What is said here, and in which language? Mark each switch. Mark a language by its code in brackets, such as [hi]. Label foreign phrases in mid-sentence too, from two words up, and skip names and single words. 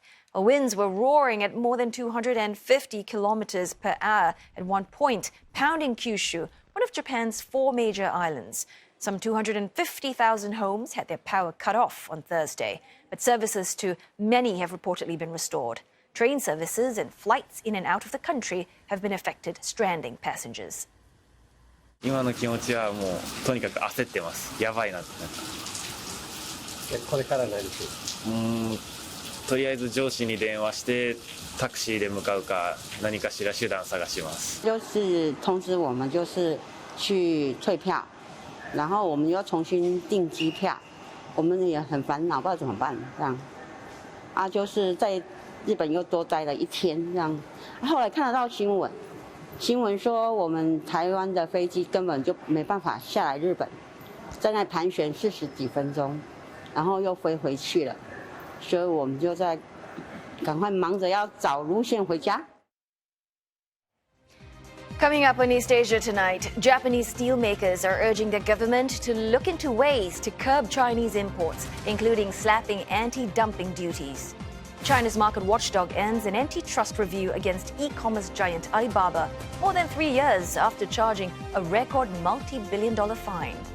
[en] Winds were roaring at more than 250 kilometers per hour at one point, pounding Kyushu, one of Japan's 4 major islands. Some 250,000 homes had their power cut off on Thursday, but services to many have reportedly been restored. Train services and flights in and out of the country have been affected, stranding passengers. [ja] 今の気持ちはもうとにかく焦ってます。やばいなって。これから何する？とりあえず上司に電話してタクシーで向かうか何かしら手段探します。 [zh] 就是通知我们就是去退票，然后我们又重新订机票，我们也很烦恼，不知道怎么办这样。就是在日本又多待了1天这样，后来看得到新闻。新闻说我们台湾的飞机根本就没办法下来日本，在那盘旋40几分钟，然后又飞回去了，所以我们就在赶快忙着要找路线回家。 [en] Coming up on East Asia tonight, Japanese steelmakers are urging the government to look into ways to curb Chinese imports, including slapping anti-dumping duties. China's market watchdog ends an antitrust review against e-commerce giant Alibaba more than 3 years after charging a record multi-billion-dollar fine.